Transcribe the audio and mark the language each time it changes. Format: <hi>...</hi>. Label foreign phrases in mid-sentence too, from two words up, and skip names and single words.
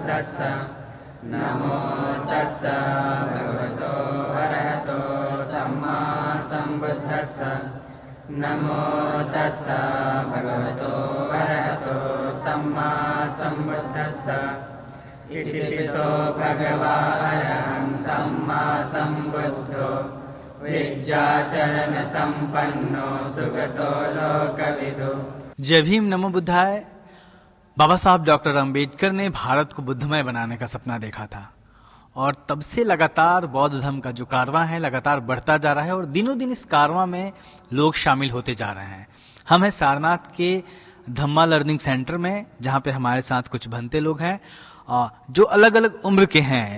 <pi>तस्स नमो तस्स भगवतो अरहतो सम्मा सम्बुद्धस्स नमो तस्स भगवतो अरहतो सम्मा सम्बुद्धस्स इतिपिसो भगवा अरहं सम्मा सम्बुद्धो विद्याचरण संपन्नो सुगतो लोकविदु।</pi> <hi>जय भीम,</hi> <pi>नमो बुद्धाय।</pi> <hi>बाबा साहब डॉक्टर अंबेडकर ने भारत को बुद्धमय बनाने का सपना देखा था और तब से लगातार बौद्ध धर्म का जो कारवां है लगातार बढ़ता जा रहा है और दिनों दिन इस कारवां में लोग शामिल होते जा रहे हैं। हम हैं सारनाथ के धम्मा लर्निंग सेंटर में, जहाँ पे हमारे साथ कुछ भंते लोग हैं जो अलग अलग उम्र के हैं।</hi>